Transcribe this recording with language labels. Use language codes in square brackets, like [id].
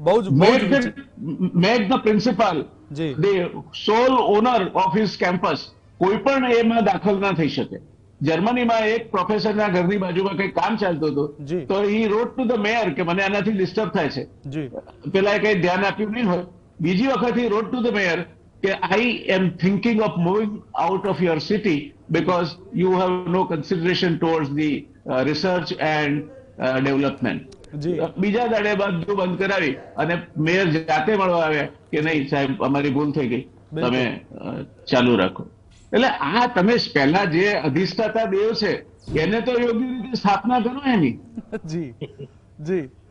[en] Make the principal the sole owner of his campus. [gu] કોઈ પણ એમાં દાખલ ના થઈ શકે. જર્મનીમાં એક પ્રોફેસરના ઘરની બાજુમાં કઈ કામ ચાલતું હતું, તો [en] he wrote to the mayor [gu] કે મને આનાથી ડિસ્ટર્બ થાય છે. પેલા કઈ ધ્યાન આપ્યું નહીં હોય. બીજી વખત [en] he wrote to the mayor કે I am thinking of moving out of your city because you have no consideration towards the research and development. [gu] બીજા દાડે બધું બંધ કરાવી અને મેયર જાતે મળવા આવ્યા કે નહીં સાહેબ અમારી ભૂલ થઈ ગઈ, તમે ચાલુ રાખો. એટલે આ તમે પહેલા જે અધિષ્ઠાતા દેવ છે એને તો યોગ્ય રીતે સ્થાપના કરો એની. જી જી.